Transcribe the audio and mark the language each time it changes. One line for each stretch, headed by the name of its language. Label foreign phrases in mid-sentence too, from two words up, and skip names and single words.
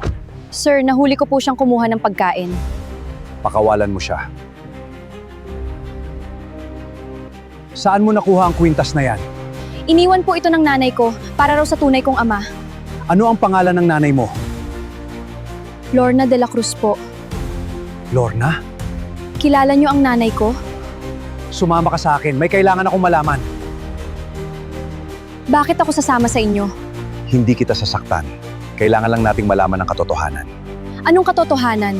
Filipino: Sir, nahuli ko po siyang kumuha ng pagkain. Pakawalan mo siya. Saan mo nakuha ang kwintas na yan? Iniwan po ito ng nanay ko para raw sa tunay kong ama. Ano ang pangalan ng nanay mo? Lorna de la Cruz po. Lorna? Kilala niyo ang nanay ko? Sumama ka sa akin. May kailangan akong malaman. Bakit ako sasama sa inyo? Hindi kita sasaktan. Kailangan lang nating malaman ang katotohanan. Anong katotohanan?